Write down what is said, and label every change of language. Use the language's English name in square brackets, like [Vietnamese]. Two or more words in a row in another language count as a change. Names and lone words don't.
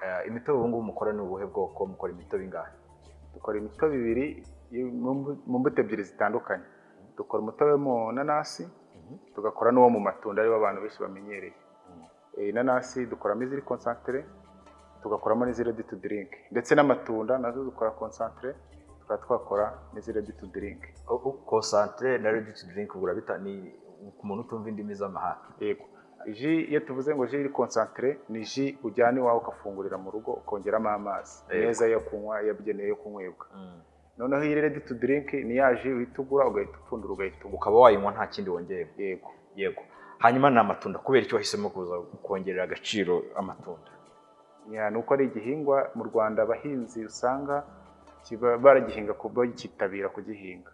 [Kinyarwanda] Imitobe ubu ngubu mukora ni ubuhe bwoko? Mukora imitobe ingahe? Dukora imitobe ibiri mu mbuto ebyiri zitandukanye. Dukora umutobe mu nanasi, tugakora n'uwo mu matunda aribo abantu benshi bamenyereye. Inanasi dukoramo iziri concentré, tugakoramo n'iziri [English] ready to drink, [Kinyarwanda] ndetse n'amatunda nazo dukora concentré, twakora n'iziri [English] ready to drink. [Kinyarwanda] Concentré na [English] ready to drink [Kinyarwanda] ugura bita ni ku muntu utumva indimi z'amahanga. Yego. Ji iyo tuvuze ngo ji iri concentré ni ji ujyana iwawe ukafungurira mu rugo ukongeramo amazi neza yo kunywa yabugeneye yo kunywebwa. Noneho iyi [English] ready to drink [Kinyarwanda] ni ya ji uhitugura ugahita upfundura ugahita ukaba wayinywa nta kindi wongeye. Yego. Yego. Hanyuma na amatunda kubera icyo wahisemo kuza kongerera agaciro amatunda? Nuko ari igihingwa mu Rwanda abahinzi usanga baragihinga kuba kitabira kugihinga.